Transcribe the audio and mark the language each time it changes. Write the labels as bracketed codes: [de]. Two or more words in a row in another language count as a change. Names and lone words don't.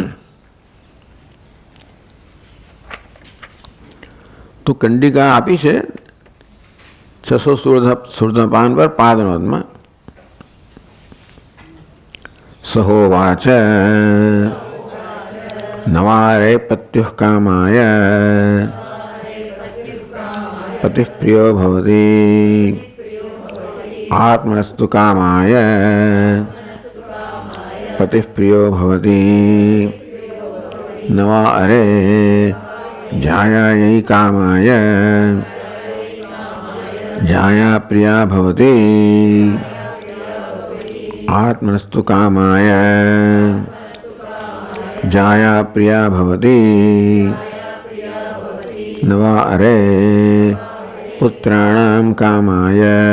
[gu] તો કંડિકા આપી છે 616 પાન પર પાદનોદમાં. [sa] સહોવાચ નવારે પત્યુઃ કામાય પતિઃ પ્રિયો ભવતિ आत्मनस्तु कामाय पतिः प्रियो भवति न वा अरे जायायै कामाय जाया प्रिया भवति आत्मनस्तु कामाय जाया प्रिया भवति न वा अरे पुत्राणां कामाय